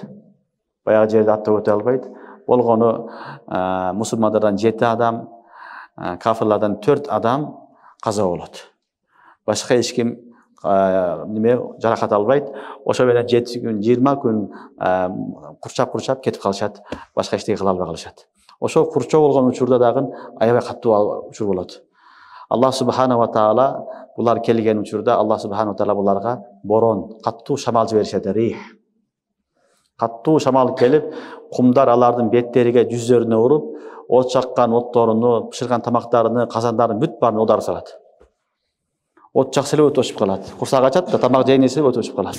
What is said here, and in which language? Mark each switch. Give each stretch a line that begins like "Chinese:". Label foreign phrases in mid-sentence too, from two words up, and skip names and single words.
Kyrgyz: Баягы жерде аттап өтө албайт. Болгону мусулмандардан 7 адам, кафирлардан 4 адам каза болот. Башка эч ким жаракат албайт. Ошо менен 7 күн, 20 күн курчап кетип калышат. Башка эчтеке кыла албай калышат. Ошо курчоо болгон учурда дагы аябай каттуу учур болот. Аллах
Arabic: سبحانه وتعالى
Kyrgyz: булар келген учурда Аллах
Arabic: سبحانه وتعالى
Kyrgyz: буларга борон, каттуу шамал жиберишет, рих. Каттуу шамал келип, кумдар алардын беттериге, жүздөрүнө уруп, от чаккан отторуну, пышырган тамактарыны, казандарын бүт баарын одар салат. От жаксы эле өтүп өчүп калат. Курсак ачат да, тамак жейнесе өтүп өчүп калат.